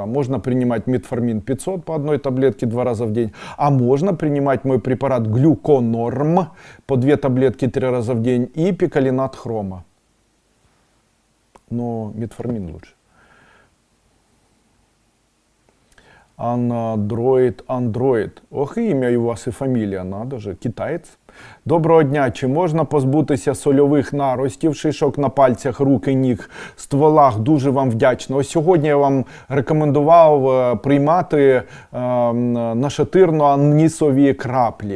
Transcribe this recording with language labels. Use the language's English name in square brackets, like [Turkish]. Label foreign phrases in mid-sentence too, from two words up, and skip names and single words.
[Russian] Можно принимать метформин 500 по одной таблетке 2 раза в день. А можно принимать мой препарат глюконорм по 2 таблетки 3 раза в день и пикалинат хрома. Но метформин лучше. Android. [Ukrainian] Ох, і ім'я у вас і фамілія, [Russian] надо же, [Ukrainian] китаєць. Доброго дня, чи можна позбутися сольових наростів, шишок на пальцях, рук і ніг, стволах? Дуже вам вдячний. Ось сьогодні я вам рекомендував приймати нашатирно-анісові краплі.